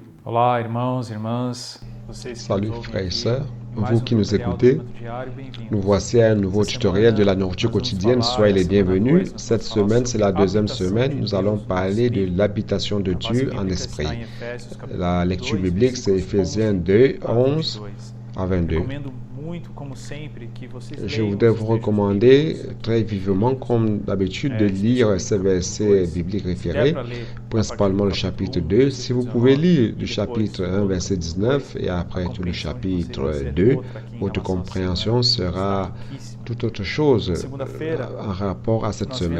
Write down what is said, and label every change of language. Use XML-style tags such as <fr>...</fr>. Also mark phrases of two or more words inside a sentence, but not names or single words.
<pt>Olá, irmãos e irmãs, vocês que nos</pt> <fr>Salut</fr> <pt>ouvem</pt> <fr>frères et</fr> <pt>aqui,</pt> <fr>sœurs,</fr> <pt>mais</pt> <fr>vous</fr> <pt>um</pt> <fr>qui nous</fr> <pt>tutorial do</pt> <fr>écoutez,</fr> <pt>Alimento Diário, bem-vindos.</pt> <fr>nous voici à un nouveau</fr> <pt>Essa</pt> <fr>tutoriel de la</fr> <pt>semana,</pt> <fr>nourriture</fr> <pt>nós vamos</pt> <fr>quotidienne,</fr> <pt>falar,</pt> <fr>soyez les</fr> <pt>essa semana</pt> <fr>bienvenus.</fr> <pt>2, nós</pt> <fr>Cette</fr> <pt>vamos falar</pt> <fr>semaine, c'est</fr> <pt>sobre</pt> <fr>la deuxième</fr> <pt>habitação</pt> <fr>semaine,</fr> <pt>de</pt> <fr>nous</fr> <pt>Deus</pt> <fr>allons</fr> <pt>no nosso</pt> <fr>parler de</fr> <pt>espírito.</pt> <fr>l'habitation de</fr> <pt>A base</pt> <fr>Dieu en</fr> <pt>bíblica está</pt> <fr>esprit.</fr> <pt>em Efésios, capítulo</pt> <fr>La lecture</fr> <pt>2,</pt> <fr>biblique, c'est</fr> <pt>versículos</pt> <fr>Éphésiens</fr> <pt>11</pt> <fr>2,</fr> <pt>a</pt> <fr>11</fr> <pt>22.</pt> <fr>à 22.</fr> <pt>Recomendo muito, como sempre, que vocês</pt> <fr>Je</fr> <pt>leiam</pt> <fr>voudrais</fr> <pt>esses</pt> <fr>vous</fr> <pt>trechos</pt> <fr>recommander</fr> <pt>bíblicos</pt> <fr>très vivement, comme d'habitude, de lire ces versets bibliques référés, principalement le chapitre 2. Si vous pouvez lire du chapitre 1, verset 19, et après tout le chapitre 2, votre compréhension sera tout autre chose en rapport à cette semaine.</fr>